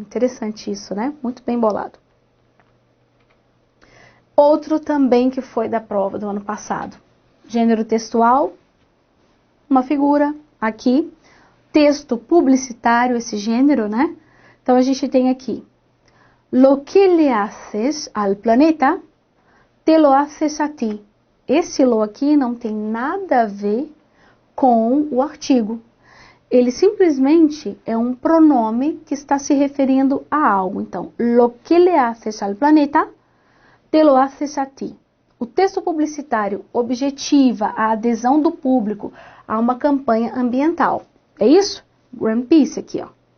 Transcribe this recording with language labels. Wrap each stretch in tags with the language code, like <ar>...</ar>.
<pt>Interessante isso, né? Muito bem bolado. Outro também que foi da prova do ano passado. Gênero textual, uma figura aqui. Texto publicitário, esse gênero, né? Então a gente tem aqui.</pt> <es>Lo que le haces al planeta, te lo haces a ti.</es> <pt>Esse lo aqui não tem nada a ver com o artigo. Ele simplesmente é um pronome que está se referindo a algo.</pt> <es>Então, lo que le haces al planeta, te lo haces a ti.</es> <pt>O texto publicitário objetiva a adesão do público a uma campanha ambiental. É isso? Greenpeace aqui, ó.</pt>